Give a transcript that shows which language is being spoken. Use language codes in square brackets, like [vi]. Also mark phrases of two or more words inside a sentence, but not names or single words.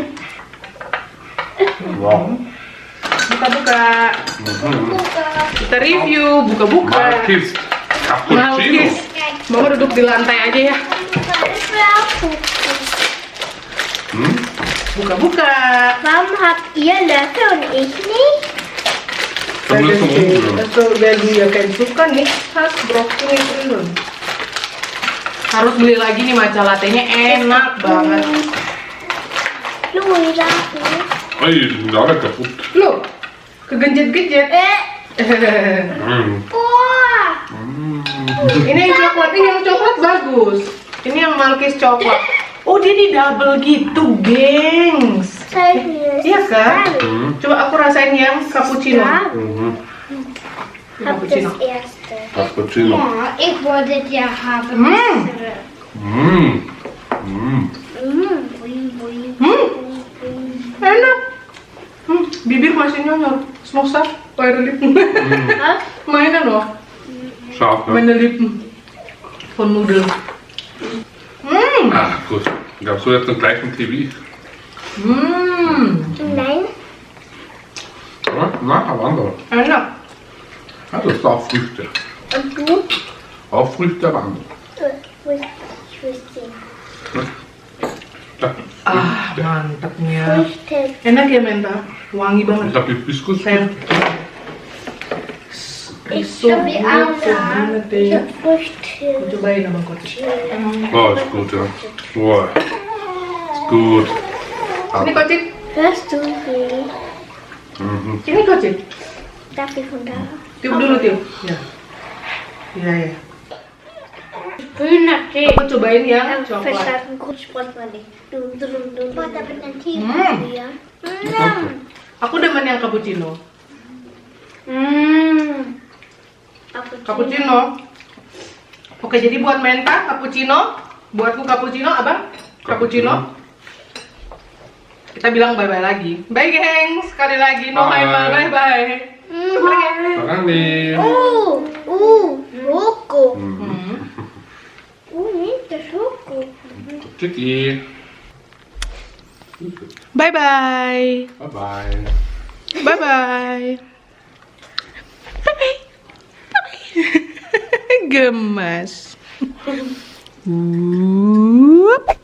[id] Wow. Buka-buka. Kita review, buka-buka. Malkis. Malkis. Cappuccino. Mama duduk di lantai aja ya. Hm? Buka-buka. [de] Warum habt ihr Löffel und ich nicht? [id] Kamu lihat sama aku. Betul, dia kayak suka nih khas brokoli dulu. Harus beli lagi nih matcha latte-nya enak banget. Louis, [de] Ay, die sind alle kaputt. [id] Loh, kegenjet-genjet. [de] Boah! [id] Ini yang coklat, ini yang coklat bagus. Ini yang Malkis coklat. Oh, dia di double gitu, gengs. [de] Zeig mir. [id] Iya kan? Mhm. Coba aku rasain yang cappuccino. Mhm. [de] Hab Cappuccino. das erste. Cappuccino. Ja, ich wollte ja haben. Mm. Mhm. Mhm. Boing, boing, Hmm, boing. [id] enak. Bibir masih nyonyor. Smosa, [de] meine Lippen. Was? Meine noch. Scharf, ne? Meine Lippen. Von Nudeln. Ah, gut. Gabst du jetzt den gleichen Tee wie ich? Nein. Ja, na, aber andere. [id] Enak. [de] Ja, das ist auch Früchte. Und du? Auch Früchte, aber andere. Ich wüsste. Ja. [id] Ah, mantapnya. [de] Früchte. [id] Enak ya Menta? Wangi [de] Ich [id] banget. [de] habe Hibiskus. [id] Sayang. [de] Ich So habe gut, auch [id] so banget deh. [de] Früchte. [id] Aku cobain abang coach. [de] Oh, ist gut, ja. Oh, ist gut. [id] Sini kocik. [de] Hörst du sie? Mhm. [id] Sini kocik. [de] Darf ich von da? [id] Tiup dulu tiup. Ya. Iya ya. [de] Grüner Tee. [id] Aku cobain yang coklat. [de] Verstanden, kurz spricht man nicht. Du. Boah, da bin ein Tee Mm. hier. [id] Aku demen yang cappuccino. Cappuccino. Oke, jadi buat Menta cappuccino, buatku cappuccino, abang cappuccino. Kita bilang bye-bye lagi. Bye gengs, sekali lagi no Bye. bye-bye. Makan nih. [de] Schoko. Mhm. Nicht der Schoko. Tschüssi. Bye-bye. Bye-bye. Bye-bye. Bye-bye. [id] Bye-bye. Gemas.